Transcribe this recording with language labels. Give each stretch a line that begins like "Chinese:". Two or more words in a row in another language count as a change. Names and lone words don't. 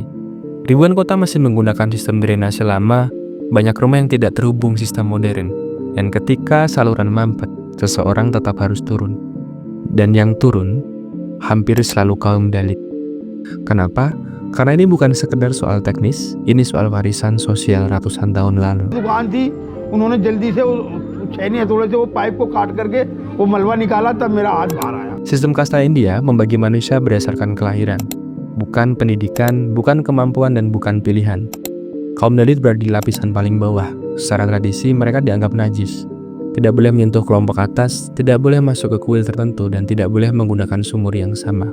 Indonesian: Ribuan kota masih menggunakan sistem drainase lama, banyak rumah yang tidak terhubung sistem modern, dan ketika saluran mampet, seseorang tetap harus turun. Dan yang turun hampir selalu kaum Dalit. Kenapa? Karena ini bukan sekedar soal teknis, ini soal warisan sosial ratusan tahun lalu.
Hindi: दुकान थी, उन्होंने जल्दी से छेनी हथौड़े से वो पाइप को काट करके वो मलबा निकाला तब मेरा हाथ बाहर आया.
Indonesian: Sistem kasta India membagi manusia berdasarkan kelahiran, bukan pendidikan, bukan kemampuan, dan bukan pilihan. Kaum Dalit berada di lapisan paling bawah. Secara tradisi mereka dianggap najis. Tidak boleh menyentuh kelompok atas, tidak boleh masuk ke kuil tertentu, dan tidak boleh menggunakan sumur yang sama.